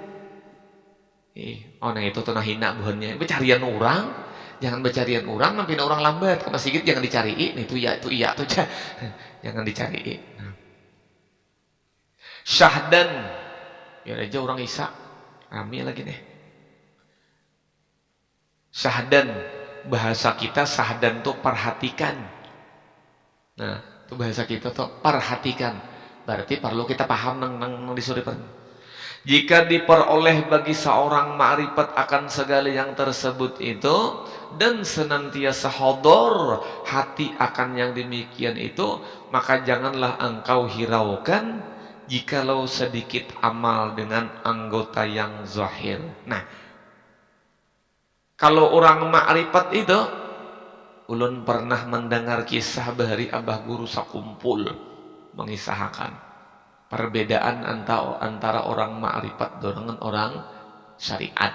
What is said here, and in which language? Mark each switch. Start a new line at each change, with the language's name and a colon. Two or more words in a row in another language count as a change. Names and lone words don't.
Indonesian: Orang itu tuh hina buhannya. Bercarian orang, jangan bercarian orang, nampi orang lambat ke masjid jangan dicariin. Itu iya tuh jangan dicariin. Syahdan, biar aja orang Isa rame lagi nih. Syahdan, bahasa kita syahdan tuh perhatikan. Nah, itu bahasa kita tuh perhatikan.
Malay: Berarti perlu kita paham nang disuruh Jika diperoleh bagi seorang ma'rifat akan segala yang tersebut itu dan senantiasa hadar hati akan yang demikian itu, maka janganlah engkau hiraukan jikalau sedikit amal dengan anggota yang zahir.
Indonesian: Nah, kalau orang ma'rifat itu,
Banjar: ulun pernah mendengar kisah bahari abah guru sakumpul
Indonesian: mengisahkan perbedaan antara orang ma'rifat dengan orang syariat.